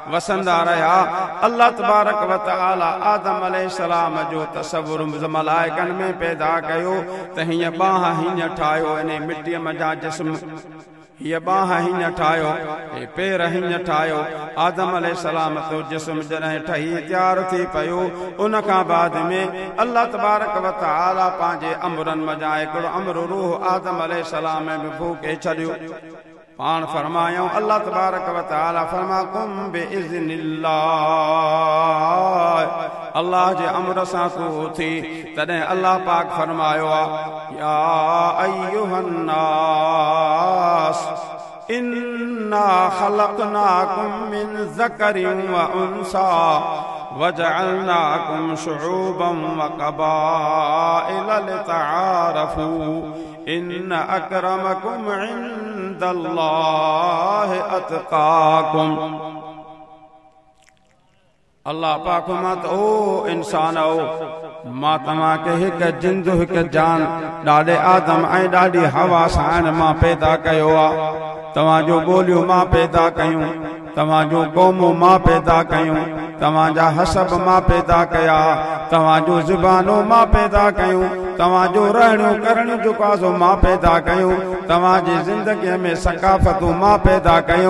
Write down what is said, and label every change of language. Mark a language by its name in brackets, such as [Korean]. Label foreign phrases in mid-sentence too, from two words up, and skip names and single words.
[Sindhi] वसंदा रहा। [Arabic] الله تبارك وتعالى [Sindhi] आदम अलैहिस्सलाम जो तसव्वुर मलाइकन में पैदा कयो त हीअं बाह हीअं ठाहियो, इन मिट्टीअ मज़ा जिस्म ये बाह हीअं ठाहियो, ये पेर हीअं ठाहियो। आदम अलैहिस्सलाम तो जिस्म जॾहिं ठही तैयार थी पियो, उन खां बाद में [Arabic] الله تبارك وتعالى [Sindhi] पंहिंजे अमरनि मज़ा हिकिड़ो अमर रूह आदम अलैहिस्सलाम में फूके छॾियो। पाण फरमायूं [Arabic] الله تبارك وتعالى [Sindhi] फरमा [Arabic] قم بإذن الله, [Sindhi] अल्लाह जे अमर सां तू थी। तॾहिं अल्लाह पाक फरमायो [Arabic] يا أيها الناس إنا خلقناكم من ذكر وأنثى وجعلناكم شعوبا وقبائل لتعارفوا إن أكرمكم عند الله أتقاكم. [Sindhi] अल्लाह पाक फरमात ओ इंसान ओ मां तव्हां खे हिकु जिंदु हिकु जान ॾाढे आदम ऐं ॾाढी हवा सां मां पैदा कयो आहे। तव्हांजो ॿोलियूं मां पैदा कयूं, तव्हांजो क़ौमूं मां पैदा कयूं, तव्हांजा हसब मां पैदा कया, तव्हांजो ज़ुबानूं मां पैदा कयूं, तव्हांजो रहणियूं करणियूं जो काज़ो मां पैदा कयूं, तव्हांजी ज़िंदगीअ में सकाफ़तूं मां पैदा कयूं।